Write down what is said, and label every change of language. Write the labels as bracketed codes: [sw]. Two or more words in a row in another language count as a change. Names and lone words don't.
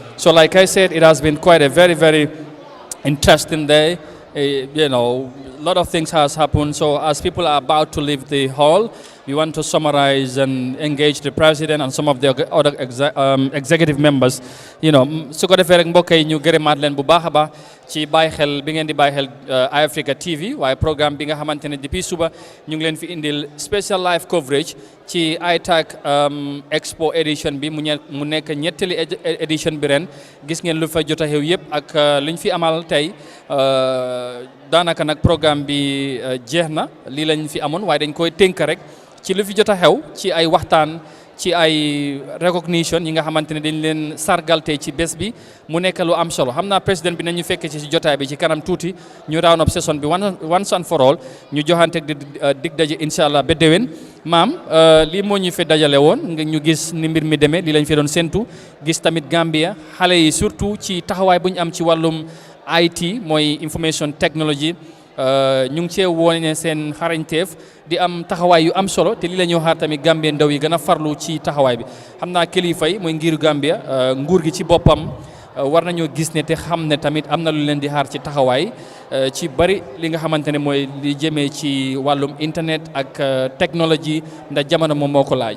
[en] So like I said, it has been quite a very, very interesting day, You know, a lot of things has happened. So as people are about to leave the hall, we want to summarize and engage the president and some of the other executive members. You know, [wo] su ko defee rek mbokk yi ñu gërëmaat leen bu baax a baax ci bàyyi xel bi ngeen di bàyyi xel Eyeafrica TV waaye programme bi nga xamante ne depuis suba ñu ngi leen fi indil [en] special live coverage [wo] ci ITAC Expo edition bi mu nekk ñetteeli edition bi ren gis ngeen lu fa jot a xew yëpp ak lu ñu fi amal tey daanaka nag programme bi jeex na lii lañ fi amoon waaye dañ koy tënk rek ci lu fi jot a xew ci ay waxtaan ci ay recognition yi nga xamante ne dañ leen sargal tey ci bés bi mu nekk lu am solo xam naa président bi nañu fekk ci jotaay bi ci kanam tuuti ñu [en] round up session [wo] bi [en] once and for all [wo] ñu joxante dig daje [ar] إن شاء الله [wo] ba déwén maam lii moo ñu fi dajale woon nga ñu gis ni mbir mi demee lii lañ fi doon séntu gis tamit Gambia xale yi surtout ci taxawaay bu ñu am ci wàllum IT mooy [en] information technology [wo] ñu ngi cee wone seen xarañteef di am taxawaay yu am solo te lii la ñuy xaar tamit Gambien ndaw yi gën a farlu ci taxawaay bi xam naa kilifa yi mooy ngiru Gambia nguur gi ci boppam war nañoo gis ne te xam ne tamit am na lu leen di xaar ci taxawaay ci bari li nga xamante ne mooy li jëmee ci wàllum internet ak technologie ndax jamono moom moo ko laaj.